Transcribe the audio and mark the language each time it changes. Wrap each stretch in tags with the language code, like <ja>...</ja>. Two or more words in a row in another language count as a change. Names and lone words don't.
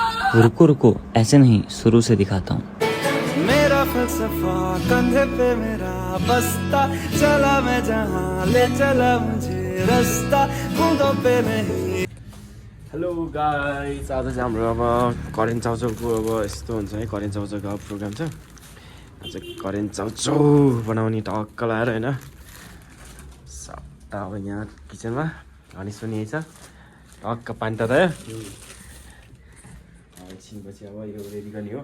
<hi>रुको रुको ऐसे नहीं शुरू से दिखाता हूँ मेरा फलसफा कंधे पे मेरा बस्ता चला मैं जहाँ ले चला मुझे रास्ता कूदों पे नहीं।</hi> <en>hello guys,</en> <ne>आज चाहिँ हाम्रो अब करेन्ट चाउचाउको अब यस्तो हुन्छ है। करेन्ट चाउचाउको अब प्रोग्राम छ। आज करेन्ट चाउचाउ बनाउने टक्क लाएर होइन सट्टा अब यहाँ किचनमा हनिस पनि यही छ। टक्क पानी ततायो एकछिनपछि अब यो रेडी गर्ने हो।</ne>